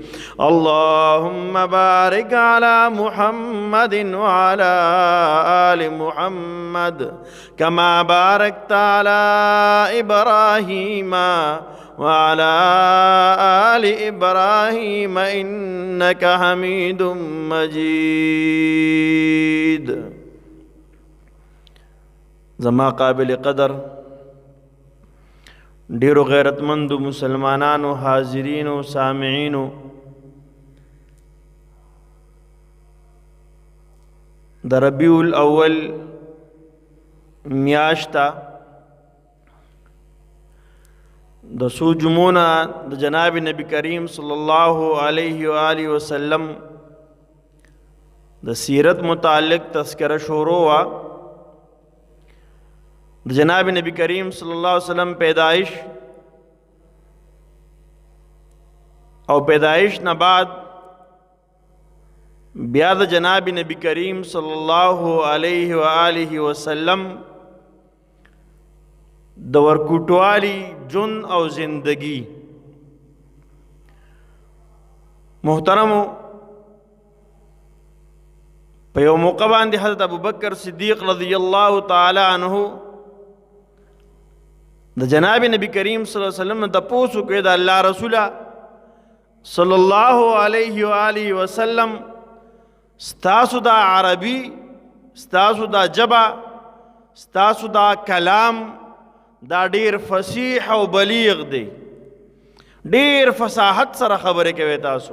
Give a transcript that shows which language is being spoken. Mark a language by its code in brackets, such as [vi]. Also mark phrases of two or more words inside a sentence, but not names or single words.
[ar] اللهم بارك على محمد وعلى آل محمد كما باركت على إبراهيم وعلى آل إبراهيم إنك حميد مجيد. [ps] زما قابل قدر ډیرو غیرتمندو مسلمانانو، حاضرینو، سامعینو، د ربیع الاول میاشتا د څو جمعونه د جناب نبی کریم [ar] صلی الله علیه و آله وسلم [ps] د سیرت متعلق تذکرہ شروع وا. جناب نبی کریم [ar] صلی اللہ علیہ وسلم [ps] پیدائش او پیدائش نہ بعد بیا د جناب نبی کریم [ar] صلی اللہ علیہ وآلہ وسلم [ps] د ورکوټوالی جون او زندگی. محترمو، په یو موقع باندې حضرت ابوبکر صدیق [ar] رضی اللہ تعالی عنہ [ps] د جناب نبی کریم [ar] صلی اللہ علیہ وسلم [ps] تپوسو کې د الله رسول [ar] صلی الله علیه و آله وسلم [ps] ستاسو دا عربی، ستاسو دا جبا، ستاسو دا کلام دا ډیر فصیح او بلیغ دی، ډیر فصاحت سره خبرې کوي تاسو.